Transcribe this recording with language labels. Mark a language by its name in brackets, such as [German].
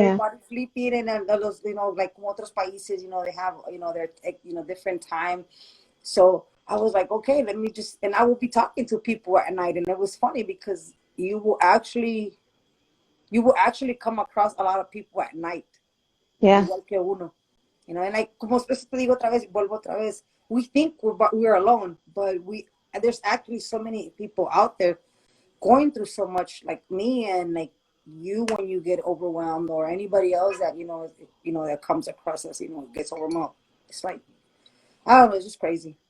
[English] everybody sleeping. And then those, like [Spanish] como otros países, [English] they have, their, different time. So I was like, okay, let me just, and I will be talking to people at night. And it was funny because you will actually come across a lot of people at night, Yeah. [Spanish] igual que uno. [English] And like, [Spanish] como eso te digo otra vez, vuelvo otra vez. [English] We think we're alone, but there's actually so many people out there going through so much, like me, and like you, when you get overwhelmed, or anybody else that that comes across us, gets overwhelmed. It's like, I don't know, it's just crazy.